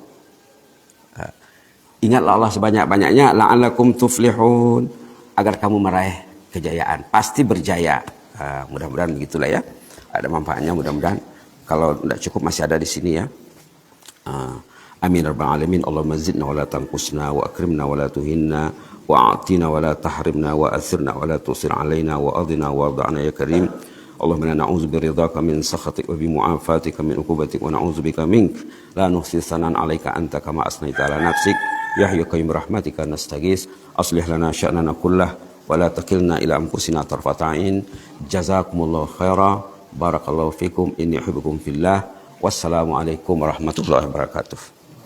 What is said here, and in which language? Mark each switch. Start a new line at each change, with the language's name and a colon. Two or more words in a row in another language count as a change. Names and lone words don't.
Malay: Ingatlah Allah sebanyak-banyaknya
Arabic: لعلكم تفلحون,
Malay: agar kamu meraih kejayaan. Pasti berjaya. Mudah-mudahan begitulah ya. Ada manfaatnya mudah-mudahan. Kalau tidak cukup masih ada di sini ya.
Arabic: آمين رب العالمين. اللهم زدنا ولا تنقصنا وأكرمنا ولا تهنا وأعطنا ولا تحرمنا وآثرنا ولا تؤثر علينا وأرضنا وارض عنا يا كريم. اللهم إنا نعوذ برضاك من سخطك وبمعافاتك من عقوبتك ونعوذ بك منك لا نحصي ثناء عليك أنت كما أثنيت على نفسك يا حي قيوم رحمتك نستغيث أصلح لنا شأننا كله ولا تكلنا إلى أنفسنا طرفة عين. جزاكم الله خيرا. بارك الله فيكم، إني أحبكم في الله. والسلام عليكم ورحمة الله وبركاته.